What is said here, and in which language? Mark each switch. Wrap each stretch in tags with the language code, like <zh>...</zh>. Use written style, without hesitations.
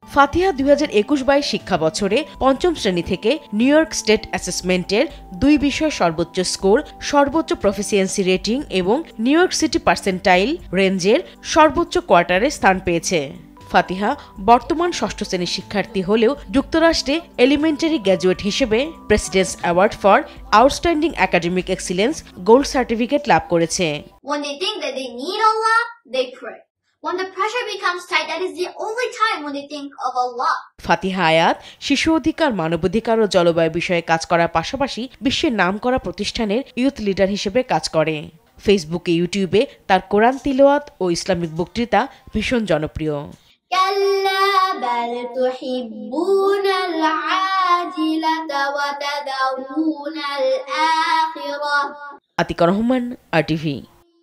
<bn>ফাতিহা ২০২১-২২ শিক্ষা বছরে ৫ম শ্রেণী থেকে নিউ ইয়র্ক স্টেট অ্যাসেসমেন্টের ২ বিষয় সর্বোচ্চ স্কোর, সর্বোচ্চ প্রফিসিয়েন্সি রেটিং এবং নিউ ইয়র্ক সিটি পার্সেন্টাইল রেঞ্জের সর্বোচ্চ কোয়ার্টারে স্থান পেয়েছে। ফাতিহা বর্তমান ষষ্ঠ শ্রেণীর শিক্ষার্থী হলেও যুক্তরাষ্ট্রে এলিমেন্টারি গ্র্যাজুয়েট হিসেবে presidents award for outstanding academic excellence gold certificate লাভ করেছে।</bn> <en>When they think that they need Allah, they pray. When the pressure becomes tight, that is the only time when they think of Allah.</en> <bn>ফাতিহা আয়াত শিশু অধিকার, মানবাধিকার ও জলবায়ু বিষয়ে কাজ করার পাশাপাশি বিশ্বের নামকরা প্রতিষ্ঠানের ইউথ লিডার হিসেবে কাজ করে। ফেসবুকে, ইউটিউবে তার কোরআন তিলাওয়াত ও ইসলামিক বক্তৃতা ভীষণ জনপ্রিয়।</bn> <ar>كلا بل تحبون العاجلة وتذرون الآخرة।</ar> <bn>আতিকা রহমান, RTV।</bn>